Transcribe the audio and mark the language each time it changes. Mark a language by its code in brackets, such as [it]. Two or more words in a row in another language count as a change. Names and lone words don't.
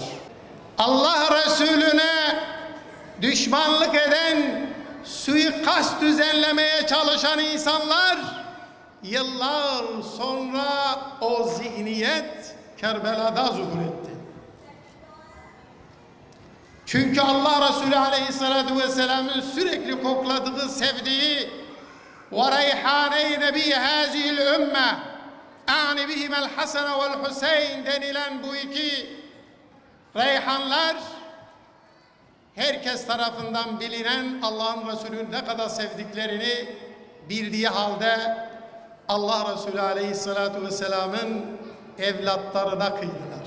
[tr] Allah Resulüne düşmanlık eden, suikast düzenlemeye çalışan insanlar yıllar sonra o zihniyet Kerbela'da zuhur etti. Çünkü Allah Resulü [ar] عليه الصلاة والسلام'ın [tr] sürekli kokladığı, sevdiği [ar] وَرَيْحَانَيْ نَبِيَ هَذِهِ الْاُمَّةِ اَعْنِ بِهِمَ الْحَسَنَ وَالْحُسَيْنِ [tr] denilen bu iki reyhanlar herkes tarafından bilinen Allah'ın Resulü'nü ne kadar sevdiklerini bildiği halde Allah Resulü [ar] عليه الصلاة والسلام'ın [tr] evlatlarına kıydılar.